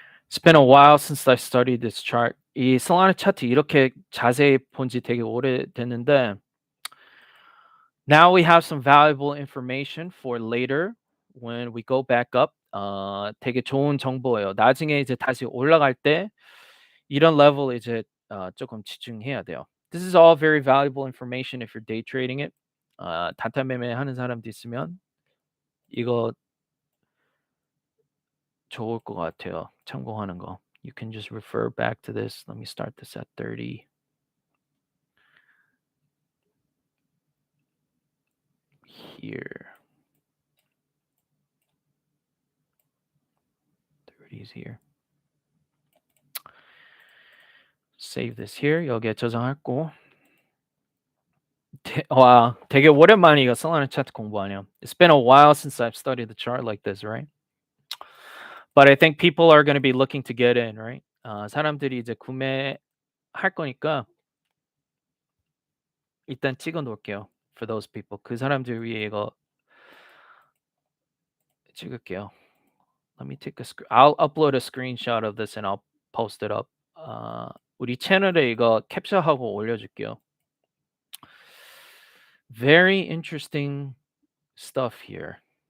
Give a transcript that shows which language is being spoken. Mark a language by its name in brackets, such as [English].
[English] It's been a while since I studied this chart. [Korean] 이 솔라나 차트 이렇게 자세히 본 지 되게 오래됐는데 [English] now we have some valuable information for later when we go back up. [Korean] 되게 좋은 정보예요. 나중에 이제 다시 올라갈 때 이런 level 이제 조금 집중해야 돼요. [English] This is all very valuable information if you're day trading it. [Korean] 단타 매매 하는 사람도 있으면 이거 좋을 것 같아요. 참고하는 거. [English] You can just refer back to this. Let me start this at 30. Here. 30 is here. Save this here. [Korean] 여기에 저장했고. 와, 되게 오랜만에 이거 솔라나 차트 공부하네요. [English] It's been a while since I've studied the chart like this, right? But I think people are going to be looking to get in, right? [Korean] 사람들이 이제 구매할 거니까 일단 찍어 놓을게요. [English] For those people. [Korean] 그 사람들 위해 이거 찍을게요. [English] Let me take a I'll upload a screenshot of this and I'll post it up. [Korean] 우리 채널에 이거 캡처하고 올려줄게요. [English] Very interesting stuff here.